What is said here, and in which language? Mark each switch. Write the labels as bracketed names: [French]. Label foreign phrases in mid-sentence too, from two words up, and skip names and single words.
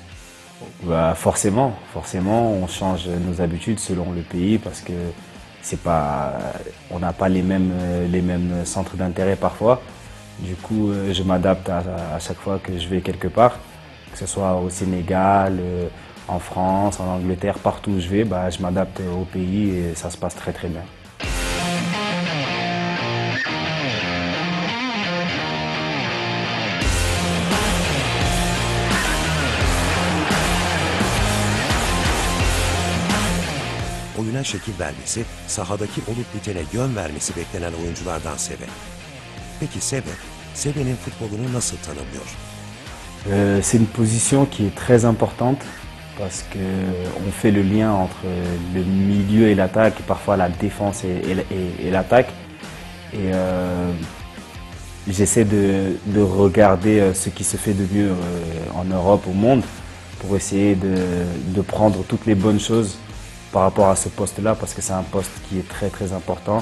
[French] Bah, forcément, on change nos habitudes selon le pays parce que on n'a pas les mêmes centres d'intérêt parfois. Du coup, je m'adapte à chaque fois que je vais quelque part, que ce soit au Sénégal, en France, en Angleterre, partout où je vais, bah, je m'adapte au pays et ça se passe très très bien. [Turkish] Oyuna şekil vermesi, sahadaki olup bitene yön vermesi beklenen oyunculardan Seve. Peki Seve'nin footballunu nasıl tanımlıyor? [French] C'est une position qui est très importante parce qu'on fait le lien entre le milieu et l'attaque, et parfois la défense et l'attaque. Et j'essaie de regarder ce qui se fait de mieux en Europe, au monde, pour essayer de prendre toutes les bonnes choses par rapport à ce poste-là, parce que c'est un poste qui est très très important.